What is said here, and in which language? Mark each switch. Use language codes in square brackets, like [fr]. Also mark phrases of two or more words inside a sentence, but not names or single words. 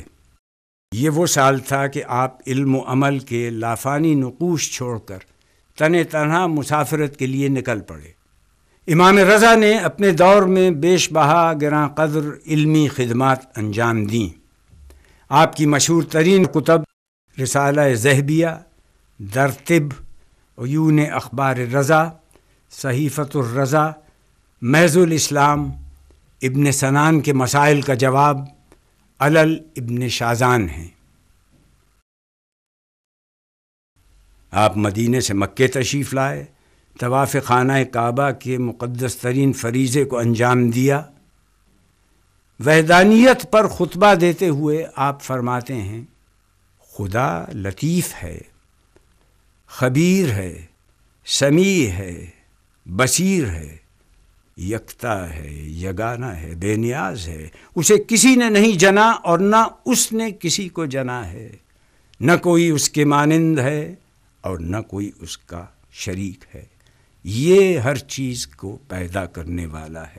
[ur] یہ وہ سال تھا کہ آپ علم و عمل کے لافانی نقوش چھوڑ کر تنہا مسافرت کے لیے نکل پڑے۔ امام رضا نے اپنے دور میں بیش بہا گراں قدر علمی خدمات انجام دیں۔ آپ کی مشہور ترین کتب رسالہ ذہبیہ، در طب، عیون اخبار رضا، صحیفۃ الرضا، محض الاسلام، ابن سنان کے مسائل کا جواب، علل ابن شازان ہیں۔ آپ مدینے سے مکے تشریف لائے، طواف خانہ کعبہ کے مقدس ترین فریضے کو انجام دیا۔ وحدانیت پر خطبہ دیتے ہوئے آپ فرماتے ہیں، خدا لطیف ہے، خبیر ہے، سمیع ہے، بصیر ہے، یکتا ہے، یگانہ ہے، بے نیاز ہے، اسے کسی نے نہیں جنا اور نہ اس نے کسی کو جنا ہے، نہ کوئی اس کے مانند ہے اور نہ کوئی اس کا شریک ہے، یہ ہر چیز کو پیدا کرنے والا ہے۔